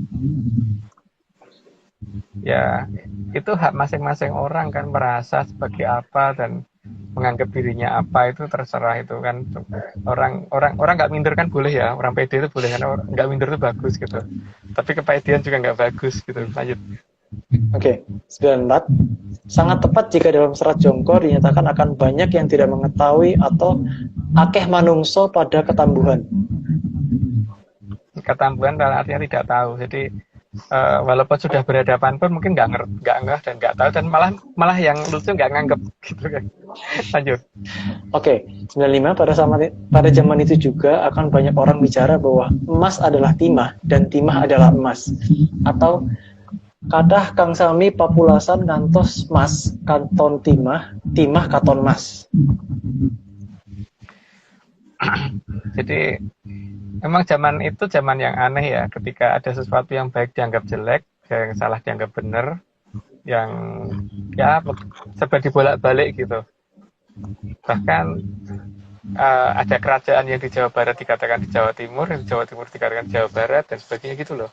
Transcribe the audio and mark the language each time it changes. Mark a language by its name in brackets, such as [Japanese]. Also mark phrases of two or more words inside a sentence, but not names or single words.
[Indonesian] Ya, itu hak masing-masing orang kan merasa sebagai apa dan menganggap dirinya apa itu terserah itu kan orang nggak minder kan boleh ya, orang pede itu boleh kan, nggak minder itu bagus gitu, tapi kepedean juga nggak bagus gitu. Lanjut. Oke, 94. Sangat tepat jika dalam serat Jongko dinyatakan akan banyak yang tidak mengetahui atau [Javanese] akeh manungso pada ketambuhan. [Indonesian] Ketambuhan artinya tidak tahu, jadi walaupun sudah berhadapan pun mungkin nggak ngeh dan nggak tahu, dan malah yang lucu nggak nganggep gitu kan. Lanjut. Oke, 95. Pada zaman itu juga akan banyak orang bicara bahwa emas adalah timah dan timah adalah emas, atau [Javanese] kadah kang sami papulasan ngantos mas kanton timah, timah katon mas. [Indonesian] Jadi memang zaman itu zaman yang aneh ya, ketika ada sesuatu yang baik dianggap jelek, yang salah dianggap benar, yang ya serba dibolak-balik gitu. Bahkan ada kerajaan yang di Jawa Barat dikatakan di Jawa Timur, yang di Jawa Timur dikatakan Jawa Barat, dan sebagainya gitu loh.